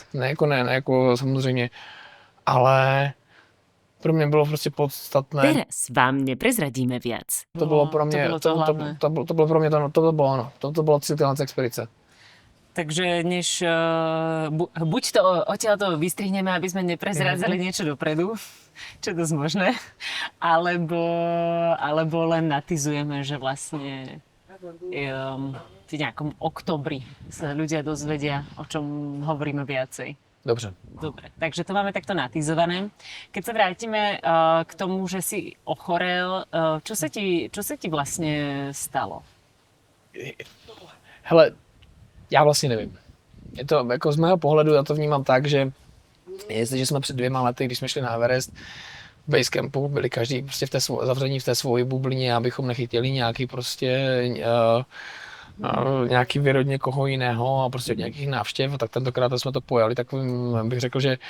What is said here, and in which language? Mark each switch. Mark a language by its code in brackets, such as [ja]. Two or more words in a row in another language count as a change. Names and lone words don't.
[cs] Ne jako samozřejmě, ale pro mě bylo prostě podstatné. [sk] Teraz vám neprezradíme viac. [cs] To bylo pro mě, to bylo pro mě to bylo cíl téhle expedice. [sk] Takže než buď to odtiaľto vystrihneme, aby sme neprezrádzali niečo dopredu, čo je dosť možné, alebo len natizujeme, že vlastne v nejakom oktobri sa ľudia dozvedia, o čom hovoríme viacej. [cs] Dobře. [sk] Dobre, takže to máme takto natizované. Keď sa vrátime k tomu, že si ochorel, čo sa ti vlastne stalo? [cs] Hele, já vlastně nevím. Je to jako z mého pohledu, já to vnímám tak, že jestliže jsme před 2 lety, když jsme šli na Everest, v basecampu byli každý prostě zavření v té svoji bublině, abychom nechytili nějaký prostě nějaký vir od někoho jiného a prostě od nějakých návštěv, tak tentokrát jsme to pojali takovým, bych řekl, že...